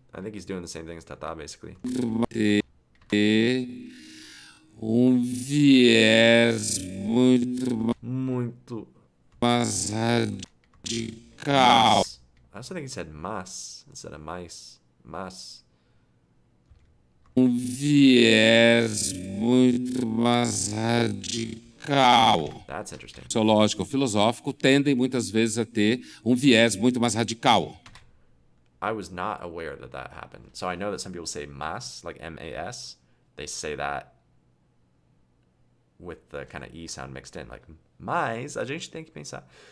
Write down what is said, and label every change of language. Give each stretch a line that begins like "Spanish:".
English: I think he's doing the same thing as Tata, basically.
Portuguese: Viés muito mais radical. Mas.
English: I also think he said mas instead of mice.
Portuguese: Mas. Viés muito mais radical.
English: That's interesting.
Portuguese: Sociológico ou filosófico tendem muitas vezes a ter viés muito mais radical.
English: I was not aware that happened. So I know that some people say mas, like M-A-S. They say that with the kind of E sound mixed in, like mais,
Portuguese: a gente tem que pensar.